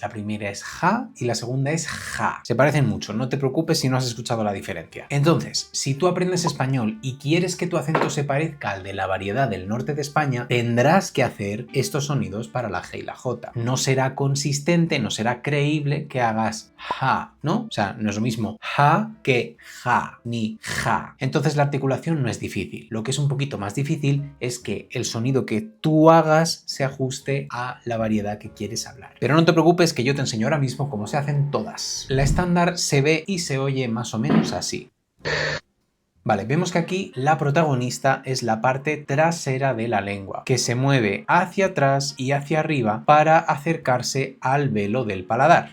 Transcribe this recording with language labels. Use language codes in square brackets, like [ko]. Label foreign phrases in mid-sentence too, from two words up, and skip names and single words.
[es] La primera es ja y la segunda es ja. Se parecen mucho, no te preocupes si no has escuchado la diferencia. Entonces, si tú aprendes español y quieres que tu acento se parezca al de la variedad del norte de España, tendrás que hacer estos sonidos para la G y la J. No será consistente, no será creíble que hagas ja, ¿no? O sea, no es lo mismo ja que ja, ni ja. Entonces la articulación no es difícil. Lo que es un poquito más difícil es que el sonido que tú hagas se ajuste a la variedad que quieres hablar. Pero no te preocupes que yo te enseño ahora mismo cómo se hacen todas. La estándar se ve y se oye más o menos así. Vale, vemos que aquí la protagonista es la parte trasera de la lengua, que se mueve hacia atrás y hacia arriba para acercarse al velo del paladar.